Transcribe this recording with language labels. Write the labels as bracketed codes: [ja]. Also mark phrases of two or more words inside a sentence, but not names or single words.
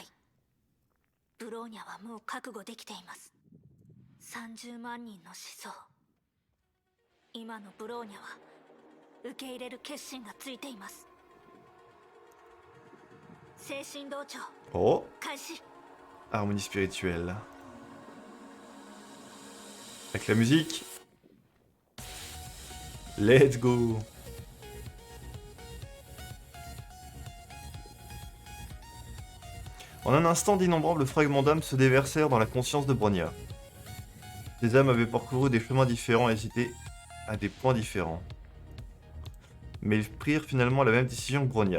[ja] ブローニャはもう覚悟できています。30万人の思想。今のブローニャは受け入れる決心がついています。精神同調 Oh, 開始。 [fr] harmonie spirituelle. Avec la musique. [en] Let's go. [fr] En un instant, d'innombrables fragments d'âme se déversèrent dans la conscience de Bronya. Ces âmes avaient parcouru des chemins différents et hésité à des points différents. Mais ils prirent finalement la même décision que Bronya.